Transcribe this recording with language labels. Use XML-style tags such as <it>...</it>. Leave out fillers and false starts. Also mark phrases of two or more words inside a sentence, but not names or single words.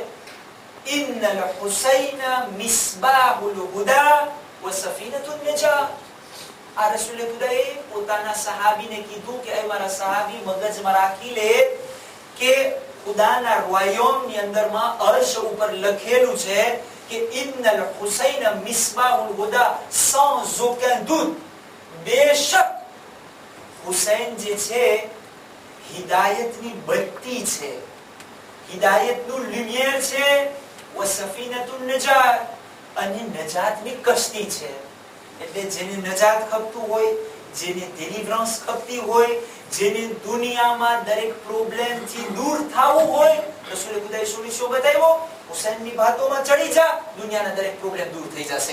<ar>إن الحسين مصباح الهدى وسفينة النجاة.</ar> <gu>આ રસૂલ ખુદાએ પોતાના સહાબીને કીધું કે એ મારા સહાબી મગજમાં રાખી લે કે ખુદાના રોયમની અંદરમાં અર્શ ઉપર લખેલું છે કે</gu> <ar>إن الحسين مصباح الهدى,</ar> <fr>sans aucun doute,</fr> <gu>બેશક હુસૈન જે છે હિદાયતની બત્તી છે, હિદાયતનું લ્યુમિયર છે,</gu> <ar>وسفينة النجاة,</ar> <gu>અને નજાતની કશ્તી છે. એટલે જેને નજાત ખપતું હોય જેને ડેલિવરન્સ ખપતી હોય, જેને દુનિયામાં દરેક પ્રોબ્લેમ થી દૂર થવું હોય, રસૂલે ખુદાએ સોલ્યુશન બતાવ્યો, હુસૈનની વાતોમાં ચડી જા, દુનિયાના દરેક પ્રોબ્લેમ દૂર થઈ જશે.</gu>